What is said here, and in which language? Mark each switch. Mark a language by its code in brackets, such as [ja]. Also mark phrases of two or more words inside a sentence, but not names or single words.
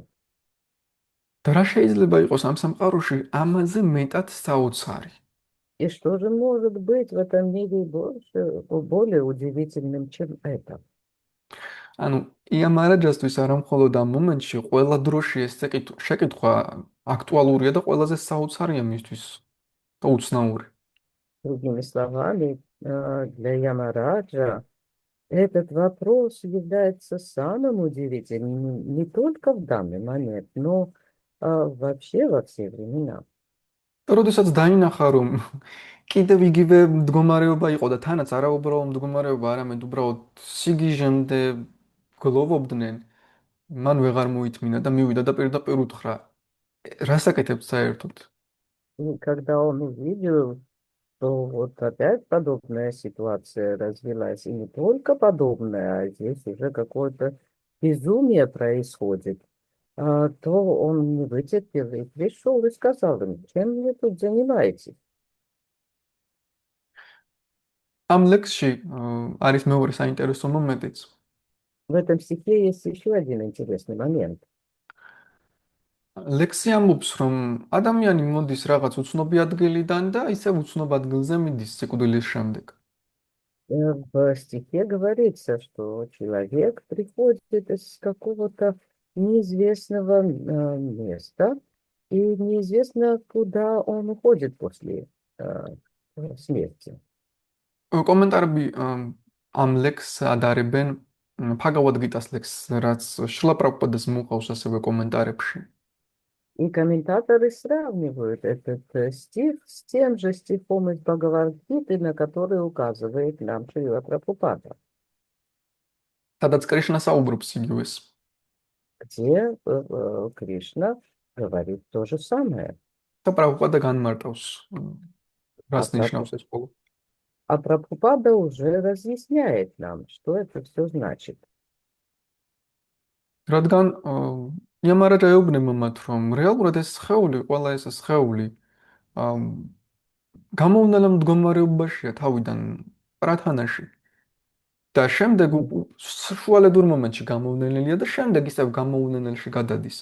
[ka] და რა შეიძლება იყოს ამ სამყაროში ამაზე მეტად საოცარი? [ru] И что же может быть в этом мире более удивительным, чем это? [ka] ანუ იამარაჯასთვის არა მხოლოდ ამ მომენტში, ყველა დროში ეს შეკითხვა აქტუალურია და ყველაზე საოცარია მისთვის და უცნაური. [ru] Другими словами, для Ямараджа этот вопрос является самым удивительным не только в данный момент, но вообще во все времена. [ka] და როდესაც დაინახა, რომ კიდევ იგივე მდგომარეობა იყო და თანაც არაუბრალო მდგომარეობა, არამედ უბრალოდ სიგიჟემდე გლოვობდნენ. მან ვეღარ მოითმინა და მივიდა და პირდაპირ უთხრა, რას აკეთებთ საერთოდ? [ru] И когда он увидел, что вот опять подобная ситуация развилась, и не только подобная, а здесь уже какое-то безумие происходит, то он не вытерпел и пришел и сказал им, чем вы тут занимаетесь? [ka] ამ ლექსში არის მეორე საინტერესო მომენტიც. [ru] В этом стихе есть еще один интересный момент. [ka] ლექსი ამბობს, რომ ადამიანი მოდის რაღაც უცნობი ადგილიდან და ისევ უცნობ ადგილზე მიდის სიკვდილის შემდეგ. [ru] В стихе говорится, что человек приходит из какого-то неизвестного места, и неизвестно, куда он уходит после смерти. [ka] კომენტარები ამ ლექსს ადარებენ ფაგავად გიტას ლექსს, რაც შრილა პრაბჰუპადას მოყავს ასევე комментарებში. [ru] И комментаторы сравнивают этот стих с тем же стихом из Бхагавад-гиты, на который указывает нам Шрила Прабхупада, [ka] სადაც კრიშნა საუბრობს იგივეს. [ru] где Кришна говорит то же самое. [ka] და პრაბჰუპადა განმარტავს [ru] А [ka] რას ნიშნავს ეს ყოველ. [ru] А Прабхупада уже разъясняет нам, что это все значит. [ka] რადგან იამარაჯა ეუბნება მათ, რომ რეალურად ეს სხეული, ყველა ეს სხეული გამოუნდელა მდგომარეობაშია თავიდან პრათანაში და შემდეგ საშუალედურ მომენტში გამოუნდენელია და შემდეგ ისევ გამოუნდენელში გადადის.